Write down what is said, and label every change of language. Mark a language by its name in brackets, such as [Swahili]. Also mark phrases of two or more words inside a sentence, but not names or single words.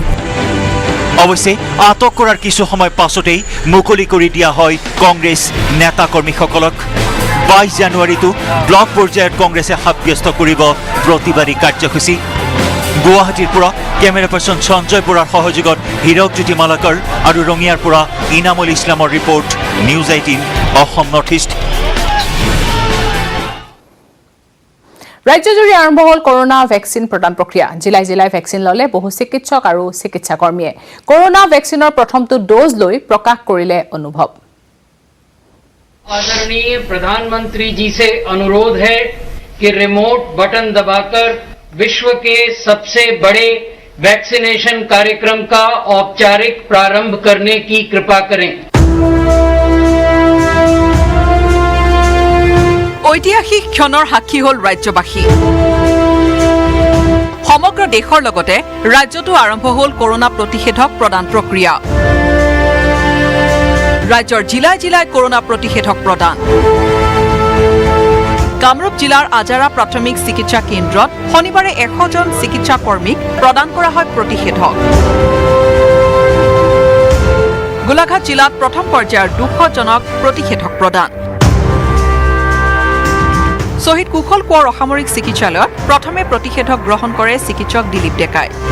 [Assamese] অৱশ্যে আটক কৰাৰ কিছু সময় পাছতেই মুকলি কৰি দিয়া হয় কংগ্ৰেছ নেতা কৰ্মীসকলক 22 জানুৱাৰীতো ব্লক পৰ্যায়ত কংগ্ৰেছে সাব্যস্ত কৰিব প্ৰতিবাদী কাৰ্যসূচী গুৱাহাটীৰ পৰা [English] camera person [Assamese] সঞ্জয় বৰাৰ সহযোগত হীৰকজ্যোতি মালাকাৰ আৰু ৰঙিয়াৰ পৰা ইনামুল ইছলামৰ ৰিপৰ্ট নিউজ 18 অসম নৰ্থ ইষ্ট ৰাজ্যজুৰি আৰম্ভ হ'ল [English] corona vaccine [Assamese] প্ৰদান প্ৰক্ৰিয়া জিলাই জিলাই ভেকচিন ললে বহু চিকিৎসক আৰু চিকিৎসা কৰ্মীয়ে কৰোনা ভেকচিনৰ প্ৰথমটো ড'জ লৈ প্ৰকাশ কৰিলে অনুভৱ [Hindi] आदरणीय प्रधानमंत्री जी से अनुरोध है कि [English] remote button [Hindi] दबाकर विश्व के सबसे बड़े वैक्सीनेशन कार्यक्रम का औपचारिक प्रारंभ करने की कृपा करें [Assamese] ঐতিহাসিক ক্ষণৰ সাক্ষী হ'ল ৰাজ্যবাসী সমগ্ৰ দেশৰ লগতে ৰাজ্যতো আৰম্ভ হ'ল কৰোনা প্ৰতিষেধক প্ৰদান প্ৰক্ৰিয়া ৰাজ্যৰ জিলাই জিলাই কৰোনা প্ৰতিষেধক প্ৰদান কামৰূপ জিলাৰ আজাৰা প্ৰাথমিক চিকিৎসা কেন্দ্ৰত শনিবাৰে 100 জন চিকিৎসা কৰ্মীক প্ৰদান কৰা হয় প্ৰতিষেধক গোলাঘাট জিলাত প্ৰথম পৰ্যায়ৰ 200 জনক প্ৰতিষেধক প্ৰদান শহীদ কুশল কোঁৱৰ অসামৰিক চিকিৎসালয়ত প্ৰথমে প্ৰতিষেধক গ্ৰহণ কৰে চিকিৎসক দিলীপ ডেকাই